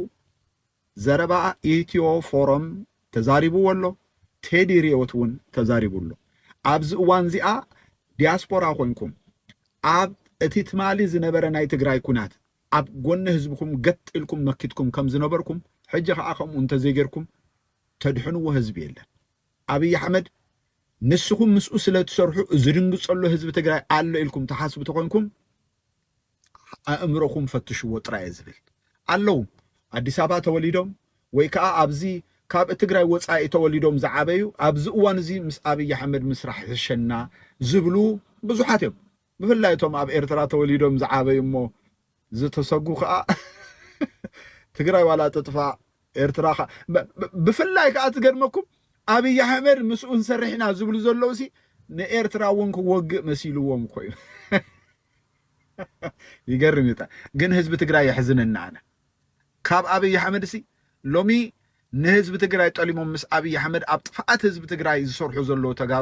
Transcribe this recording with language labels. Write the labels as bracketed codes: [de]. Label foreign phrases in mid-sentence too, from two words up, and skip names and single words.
[ti] ዘረባ ኢትዮ ፎረም ተዛሪቡ ወሎ ቴዲ ሪዮት እውን ተዛሪቡሎ ኣብዚ እዋን እዚኣ ዲያስፖራ ኮይንኩም ኣብ እቲ ትማሊ ዝነበረ ናይ ትግራይ ኩናት ኣብ ጎኒ ህዝብኩም ገጥልኩም መኪትኩም ከም ዝነበርኩም ሕጂ ከዓ ከምኡ እንተዘይገርኩም ተድሕንዎ ህዝብ የለን። አብይ አህመድ ንስኹም ምስኡ ስለተሰርሑ ዝድንግጸሉ ህዝብ ትግራይ አለ ኢልኩም ተሓስቡ ተኮንኩም አእምሮኩም ፈትሽዎ ጥራይ ዝብል አለው። አዲስ አበባ ተወሊዶም ወይ ከዓ ኣብዚ ካብ ትግራይ ወፃኢ ተወሊዶም ዝዓበዩ ኣብዚ እዋን እዚ ምስ አብይ አህመድ ምስራሕ ዝሸና ዝብሉ ብዙሓት እዮም። ብፍላይቶም ኣብ ኤርትራ ተወሊዶም ዝዓበዩ እሞ ዝተሰጉ ከዓ ትግራይ ዋላ ተጥፋ ኤርትራ ብፍላይ ከዓ ትገርመኩም አብይ አህመድ ምስኡን ሰርሕና ዝብሉ ዘለውሲ ንኤርትራ እውን ክወግእ መሲልዎም ኮይኑ ይገርም ይጣ ግን ህዝብ ትግራይ ይሕዝነና አነ ካብ አብይ አህመድ ሲ ሎሚ ንህዝብ ትግራይ ጠሊሞም ምስ አብይ አህመድ ኣብ ጥፋኣት ህዝብ ትግራይ ዝሰርሑ ዘሎ ተጋሩ